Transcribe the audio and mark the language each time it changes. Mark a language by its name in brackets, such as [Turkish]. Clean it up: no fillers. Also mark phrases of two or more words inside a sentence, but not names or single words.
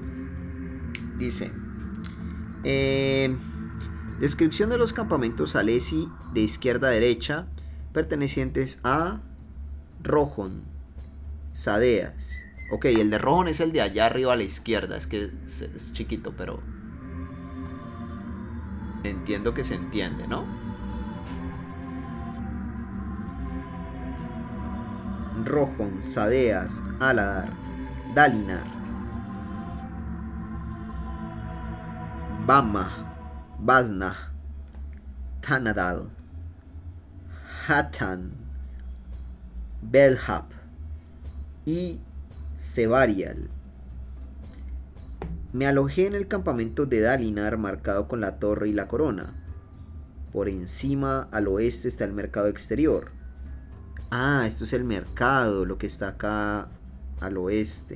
[Spanish] Dice: descripción de los campamentos Alessi de izquierda a derecha, pertenecientes a Rohon, Sadeas. Ok, el de Rohon es el de allá arriba a la izquierda. Es que es chiquito, pero entiendo que se entiende, ¿no? Rojon, Sadeas, Aladar, Dalinar, Bama, Basna, Tanadal, Hatan, Belhap y Sebarial. Me alojé en el campamento de Dalinar, marcado con la torre y la corona. Por encima, al oeste, está el mercado exterior. Ah, esto es el mercado, lo que está acá al oeste.